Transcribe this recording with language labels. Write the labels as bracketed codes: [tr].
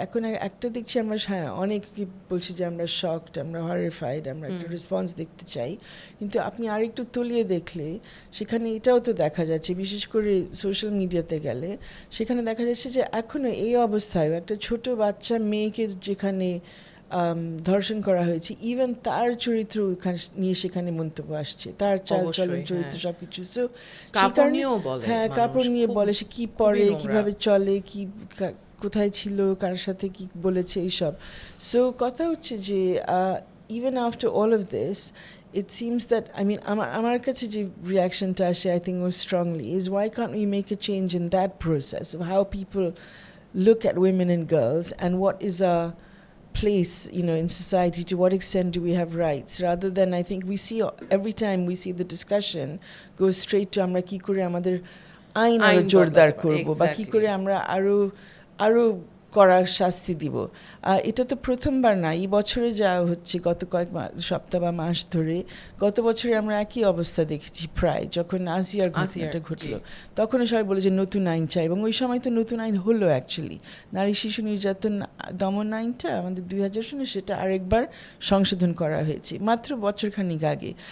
[bn] এখন একটা দেখছি আমরা, হ্যাঁ অনেক বলছি যে আমরা শকড, আমরা হরিফাইড, আমরা একটা রেসপন্স দেখতে চাই, কিন্তু আপনি আরেকটু তলিয়ে দেখলে সেখানে এটাও তো দেখা যাচ্ছে, বিশেষ করে সোশ্যাল মিডিয়াতে গেলে সেখানে দেখা যাচ্ছে যে এখনও এই অবস্থায় একটা ছোট বাচ্চা মেয়েকে যেখানে ধর্ষণ করা হয়েছে, ইভেন তার চরিত্র নিয়ে সেখানে মন্তব্য আসছে, তার চালচলন চরিত্র সবকিছু। সো হ্যাঁ, কাপড় নিয়ে বলে, সে কি পরে, কিভাবে চলে, কি কোথায় ছিল, কার সাথে কি বলেছে, এইসব। সো কথা হচ্ছে যে [en] even after all of this, it seems that, I mean, [bn] আমার কাছে যে রিয়াকশনটা আসে, [en] I think more strongly, is why can't we make a change in that process of how people look at women and girls, and what is a place, in society, to what extent do we have rights, rather than, I think we see every time we see the discussion go straight to [bn] আমরা কি করে আমাদের আইন আরো জোরদার করব, বা কি করে আমরা আরো কড়া শাস্তি দিব। এটা তো প্রথমবার না, এই বছরে যা হচ্ছে গত কয়েক সপ্তাহ বা মাস ধরে, গত বছরে আমরা একই অবস্থা দেখেছি প্রায়, যখন আসিয়ার ঘটনাটা ঘটলো, তখনও সবাই বলে যে নতুন আইন চাই, এবং ওই সময় তো নতুন আইন হলো অ্যাকচুয়ালি, নারী শিশু নির্যাতন দমন আইনটা আমাদের 2000 সনে, সেটা আরেকবার সংশোধন করা হয়েছে মাত্র বছরখানিক আগে।